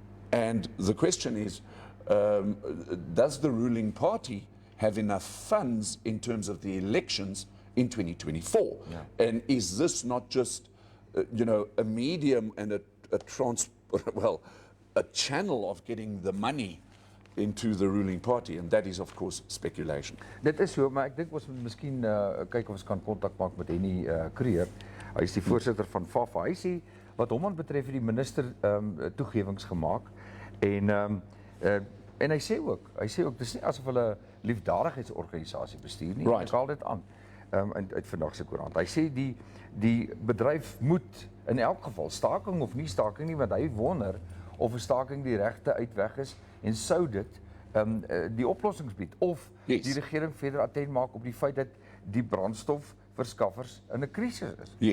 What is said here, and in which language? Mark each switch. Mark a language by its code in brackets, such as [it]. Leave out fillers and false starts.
[en] And the question is, does the ruling party have enough funds in terms of the elections in 2024? Yeah. And is this not just, a medium and a channel of getting the money into the ruling party? And that is, of course, speculation. [af] Dit is so, maar ek dink ons moet miskien kyk of ons kan kontak maak met Henny Creer. Hy is die voorsitter van FAFA. Hy sê wat hom aan betref het die minister toegewings gemaak en hy sê ook dis nie asof hulle liefdadigheidsorganisasie bestuur nie. [en] Right. [af] Ek haal dit aan uit vandag se koerant. Hy sê die bedryf moet in elk geval staking of nie staking nie, want hy wonder of 'n staking die regte uitweg is en sou dit die oplossings bied of die regering verder attent maak op die feit dat die brandstofverskaffers in 'n krisis is.